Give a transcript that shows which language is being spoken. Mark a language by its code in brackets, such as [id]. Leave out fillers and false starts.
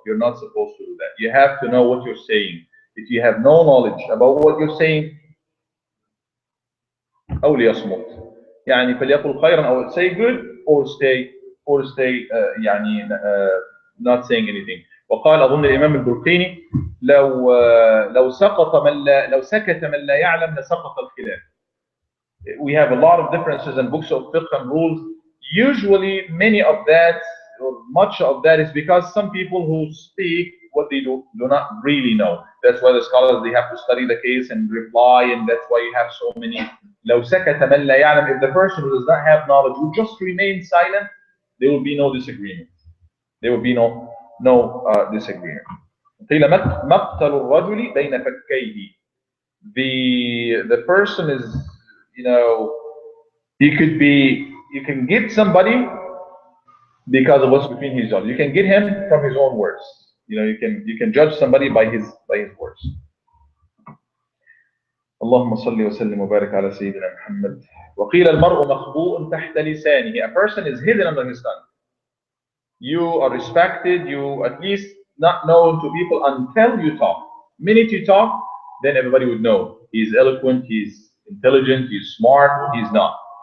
[en] You're not supposed to do that. You have to know what you're saying. If you have no knowledge about what you're saying, [ar] أو ليصمت. يعني فليقل خيرا, [en] or say good, [ar] or stay يعني [en] not saying anything. [ar] وقال أظن الإمام البرقيني لو سكت من لا يعلم لسقط الخلاف. [en] We have a lot of differences in books of fiqh and rules. Usually, many of that, or much of that, is because some people who speak what they do not really know. That's why the scholars they have to study the case and reply, and that's why you have so many. [ar] لو سكت من لا يعلم, [en] if the person who does not have knowledge would just remain silent, there will be no disagreement. There will be no disagreement. [ar] قيل مقتل الرجل بين فكيه. [en] The person is, you know, you can get somebody because of what's between his own. You can get him from his own words. You can judge somebody by his words. [ar] اللهم صل وسلم وبارك على سيدنا محمد. وقيل المرء مخبوء تحت لسانه. [en] A person is hidden under his tongue. You are respected, you at least not known to people until you talk. Minute you talk, then everybody would know. He's eloquent, he's intelligent, he's smart, he's not.